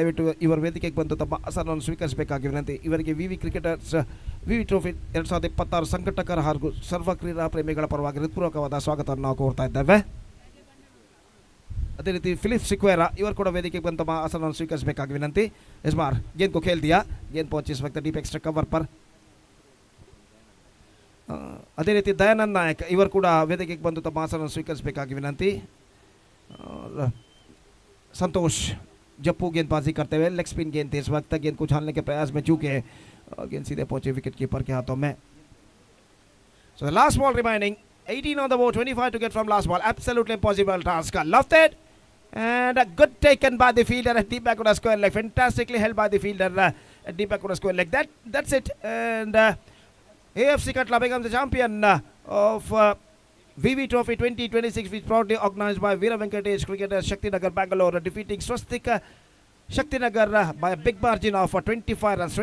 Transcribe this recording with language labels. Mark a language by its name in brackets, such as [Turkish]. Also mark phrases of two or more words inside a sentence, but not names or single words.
[Kannada] ದಯವಿಟ್ಟು ಇವರ ವೇದಿಕೆಗೆ ಬಂದು ತಮ್ಮ ಆಸನವನ್ನು ಸ್ವೀಕರಿಸಬೇಕಾಗಿ ವಿನಂತಿ. ಇವರಿಗೆ ವಿವಿ ಕ್ರಿಕೆಟರ್ಸ್ ವಿವಿ ಟ್ರೋಫಿ 2026 ಸಂಘಟಕರ ಹಾಗೂ ಸರ್ವ ಕ್ರೀಡಾ ಪ್ರೇಮಿಗಳ ಪರವಾಗಿ ಹೃತ್ಪೂರ್ವಕವಾದ ಸ್ವಾಗತವನ್ನು ನಾವು ಕೋರ್ತಾ ಇದ್ದೇವೆ. ಅದೇ ರೀತಿ ಫಿಲಿಪ್ ಸಿಕ್ವೇರಾ ಇವರು ಕೂಡ ವೇದಿಕೆಗೆ ಬಂದು ತಮ್ಮ ಆಸನವನ್ನು ಸ್ವೀಕರಿಸಬೇಕಾಗಿ ವಿನಂತಿ. [Hindi] इस बार गेंद को खेल दिया, गेंद पहुंची इस वक्त [English] deep extra cover [Hindi] पर. [Kannada] ಅದೇ ರೀತಿ ದಯಾನಂದ್ ನಾಯಕ್ ಇವರು ಕೂಡ ವೇದಿಕೆಗೆ ಬಂದು ತಮ್ಮ ಆಸನವನ್ನು ಸ್ವೀಕರಿಸಬೇಕಾಗಿ ವಿನಂತಿ. [Hindi] संतोष जप्पू गेंदबाजी करते हुए [English] leg spin [Hindi] गेंद थी इस वक्त, गेंद को उछालने के प्रयास में चूके गेंद सीधे पहुंचे [English] wicket keeper [Hindi] के हाथों में. [English] So the last ball remaining, 18 on the board, 25 to get from last ball. Absolutely impossible task. Loved it. And a good taken by the fielder at deep back on a square leg. Fantastically held by the fielder at deep back on a square leg. That's it. And AFC Katla becomes the champion of VV Trophy 2026, which is proudly organized by Veera Venkatesh cricketer Shakthinagara, Mangalore, defeating Shakthinagara by a big margin of 25 runs.